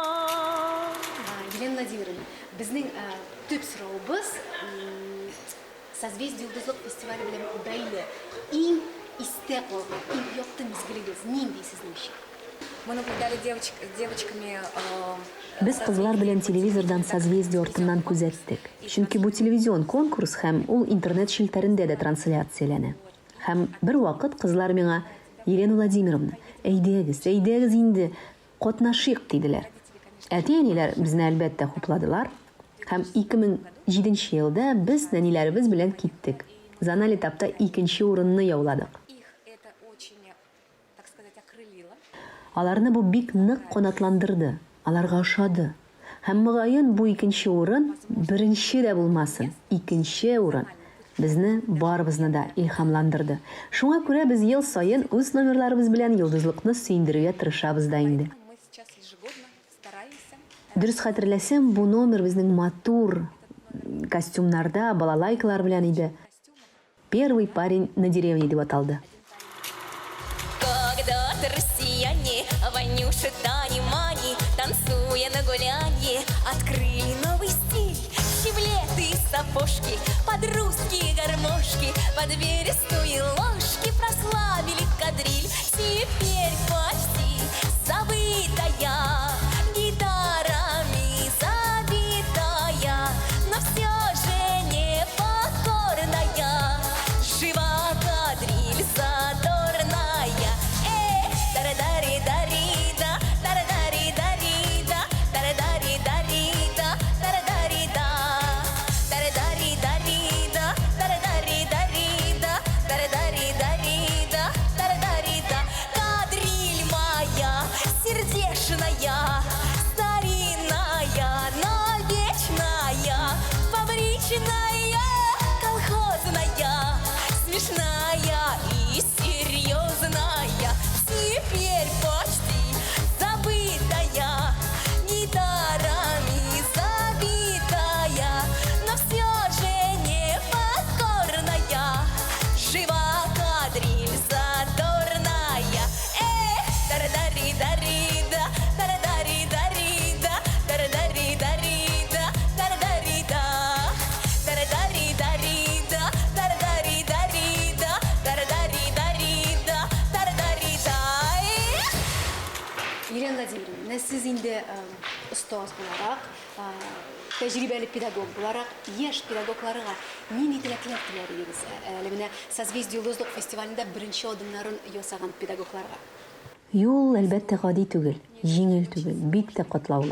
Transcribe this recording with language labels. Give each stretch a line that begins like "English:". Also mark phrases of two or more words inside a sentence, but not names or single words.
Tatar: моңланам. Елена Владимировна, безнең төп сораубыз Созвездие Йолдызлык фестивале белән бәйле иң истә калган, иң якты мизгелегез нинди сезнең өчен?
Russian: Мы наблюдали с девочками.
Tatar: Без кызлар белән телевизордан созвездие артыннан күзәттек. Чөнки бу телевизион конкурс һәм ул интернет шелтәрендә дә трансляцияләнә. Һәм бер вакыт кызлар миңа: "Елена Владимировна, әйдәгез инде, катнашыйк", диделәр. Әти-әниләр безне әлбәттә хупладылар. Һәм 2007 елда без нәниләребез белән киттек. Зональ этапта 2нче урынны яуладык.
Russian: Их это очень, так сказать, окрылило.
Tatar: Аларны бу бик нык канатландырды. Аларга ошады. Һәм мөгаен бу 2нче урын беренче дә булмасын. 2нче урын безне барыбызны да илһамландырды. Шуңа күрә без ел саен үз номерларыбыз белән йолдызлыкны сөендерергә тырышабыз да инде.
Russian: Мы сейчас ежегодно стараемся.
Tatar: Дөрес хәтерләсәм, бу номер безнең матур костюмнарда балалайкалар белән иде. Первый парень на деревне дип аталды.
Russian: Когда-то россияне, Ванюша, Тани, Мани, танцуя на гулянье, открыли новый стиль. Щеблеты и сапожки, под русские гармошки, под верестные ложки прославили кадриль. Теперь почти забытая, гитарами забитая, но все же непокорная. Жива кадриль задорная. Тарадари-дарида, тарадари-дарида, тарадари-дарида, тарадарида. Тарадари-дарида, тарадари-дарида, тарадари-дарида, тарадарида. Кадриль моя сердечная, старинная, но вечная, фабричная, колхозная, смешная и серьезная. Теперь почти забытая, гитарами забитая, но все же непокорная. Жива кадриль задорная. Тарадари-дарида, тарадари-дарида, тарадари-дарида, тарадарида. Тарадари-дарида, тарадари-дарида, тарадари-дарида, тарадарида.
Tatar: Елена Владимировна, сез инде остаз буларак, тәҗрибәле педагог буларак, яшь педагогларга нинди теләкләр теләр? Әле менә Созвездие Йолдызлык фестивалендә беренче адымнарын ясаган педагогларга. Юл әлбәттә гади түгел, җиңел түгел, бик тә катлаулы.